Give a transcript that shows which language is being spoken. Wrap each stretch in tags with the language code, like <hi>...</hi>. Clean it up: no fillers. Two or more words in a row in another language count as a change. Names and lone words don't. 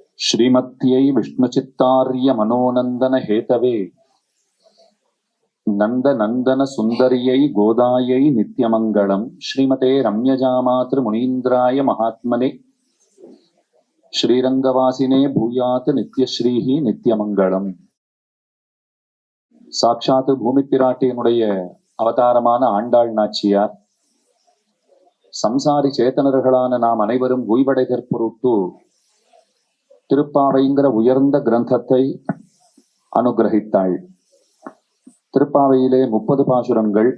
<sa>श्रीमत्यै विष्णुचित्तार्य मनोनन्दन हेतवे नंद नंदन सुंदर्यै गोदायै नित्यमंगलम् श्रीमते रम्यजामातृ मुनीन्द्राय महात्मने श्रीरंगवासिने भूयात् नित्यश्रीः नित्यमंगलम्.</sa> <ta>சாட்சாத் பூமி பிராட்டியினுடைய அவதாரமான ஆண்டாள் நாச்சியார் சம்சாரி சேத்தனர்களான நாம் அனைவரும் உய்வடைதற் பொருட்டு திருப்பாவைங்கிற உயர்ந்த கிரந்தத்தை அனுகிரகித்தாள். திருப்பாவையிலே 30 பாசுரங்கள்.</ta>